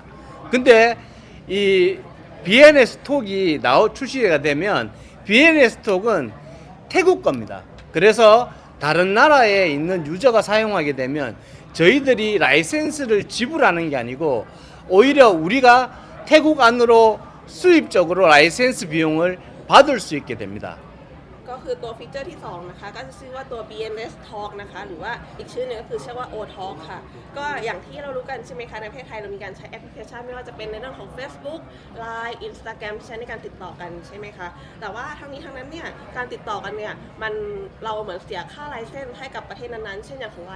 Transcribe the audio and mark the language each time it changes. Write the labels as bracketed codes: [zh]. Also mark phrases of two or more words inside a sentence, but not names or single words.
[ko] 근데 이 BNS 톡이 출시가 되면 BNS 톡은 태국 겁니다. 그래서 다른 나라에 있는 유저가 사용하게 되면 저희들이 라이센스를 지불하는 게 아니고 오히려 우리가 태국 안으로 수입적으로 라이센스 비용을 받을 수 있게 됩니다. [th] ก็คือตัวฟีเจอร์ที่2นะคะก็จะชื่อว่าตัว BNS Talk นะคะหรือว่าอีกชื่อหนึงก็คือชื่อว่า O Talk ค่ะก็อย่างที่เรารู้กันใช่ไหมคะในประเทศไทยเรามีการใช้แอปพลิเคชันไม่ว่าจะเป็นในเรื่องของ Facebook Line Instagram ใช้ในการติดต่อกันใช่ไหมคะแต่ว่าทั้งนี้ทั้งนั้นเนี่ยการติดต่อกันเนี่ยเราเหมือนเสียค่าไลเซนส์ให้กับประเทศนั้นๆเช่นอย่างของ Line